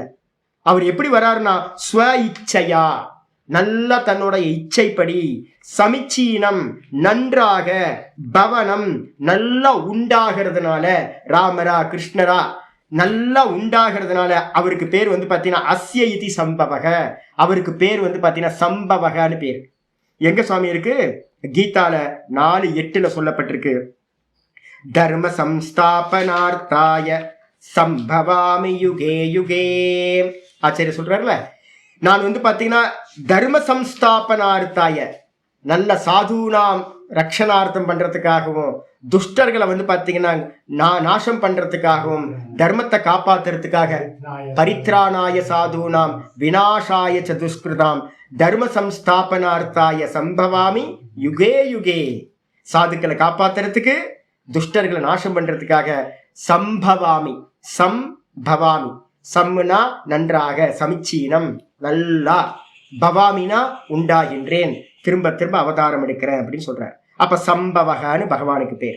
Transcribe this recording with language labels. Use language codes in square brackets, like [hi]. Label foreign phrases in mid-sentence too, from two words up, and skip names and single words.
[ta] அவர் எப்படி வராருன்னா ஸ்வ இச்சையா, நல்லா தன்னோட இச்சைப்படி, சமிச்சீனம் நன்றாக, பவனம் நல்லா உண்டாகிறதுனால, ராமரா கிருஷ்ணரா நல்லா உண்டாகிறதுனால அவருக்கு பேர் பாத்தீங்கன்னா [sa] अस्य इति सम्भवक. [ta] அவருக்கு பேர் பாத்தீங்கன்னா சம்பவகன்னு பேர். எங்க சுவாமி இருக்கு? கீதால 4:8 சொல்லப்பட்டிருக்கு. [sa] धर्म संस्थापनार्थाय सम्भवामि युगे युगे. [ta] ஆச்சாரிய சொல்றாருல, நான் பாத்தீங்கன்னா [sa] धर्म संस्थापनार्थाय, [ta] நல்ல [sa] साधूनाम् रक्षणार्थम् [ta] பண்றதுக்காகவும், துஷ்டர்களை பாத்தீங்கன்னா நாசம் பண்றதுக்காகவும், தர்மத்தை காப்பாத்துறதுக்காக, [sa] परित्राणाय साधूनाम् विनाशाय च दुष्कृताम् धर्म संस्थापनार्थाय सम्भवामि युगे युगे. [ta] சாதுக்களை காப்பாத்துறதுக்கு, துஷ்டர்களை நாசம் பண்றதுக்காக [sa] सम्भवामि, सम्भवामि, [ta] சம்னா நன்றாக, சமிச்சீனம் நல்லா, பவாமினா உண்டாகின்றேன், திரும்ப திரும்ப அவதாரம் எடுக்கிறேன் அப்படின்னு சொல்றார். அப்ப சம்பவகன்னு பகவானுக்கு பேர்.